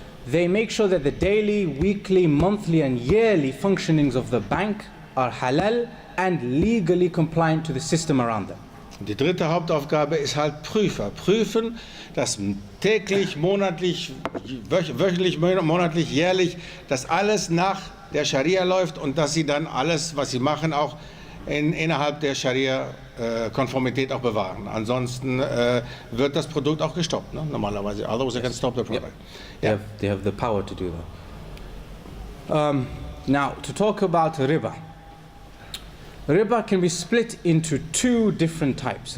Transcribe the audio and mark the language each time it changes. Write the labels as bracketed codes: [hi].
[en] They make sure that the daily, weekly, monthly and yearly functionings of the bank are halal and legally compliant to the system around them. [de] Die dritte Hauptaufgabe ist halt Prüfer. Prüfen, dass täglich, monatlich, wöchentlich, monatlich, jährlich, dass alles nach der Scharia läuft und dass sie dann alles, was sie machen, auch innerhalb der Scharia-Konformität auch bewahren. Ansonsten wird das Produkt auch gestoppt, ne? Normalerweise. [en] Otherwise they can stop the product. Yeah. They have the power to do that. Now, to talk about riba. Riba can be split into 2 different types.